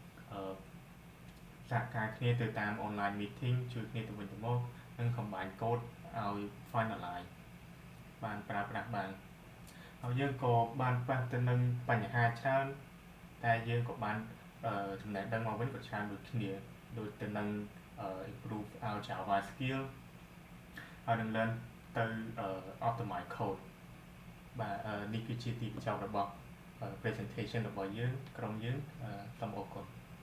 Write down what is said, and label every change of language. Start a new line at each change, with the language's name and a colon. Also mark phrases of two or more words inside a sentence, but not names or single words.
Khmer: សហការគ្នាទៅតាម
English: online meeting
Khmer: ជួយគ្នាទៅវិញទៅមកនិង combine code ឲ្យ finalize បានប្រើប្រាស់បានហើយយើងក៏បានប៉ះទៅនឹងបញ្ហាច្រើនតែយើងក៏បានចំណេះដឹងមកវិញក៏ច្រើនដូចគ្នាដូចទៅនឹង
English: improve our Java skill
Khmer: ហើយនឹង learn ទៅ
English: optimize code
Khmer: បាទនេះគឺជាទីបញ្ចប់របស់ presentation របស់យើងក្រុមយើងសូមអរគុណ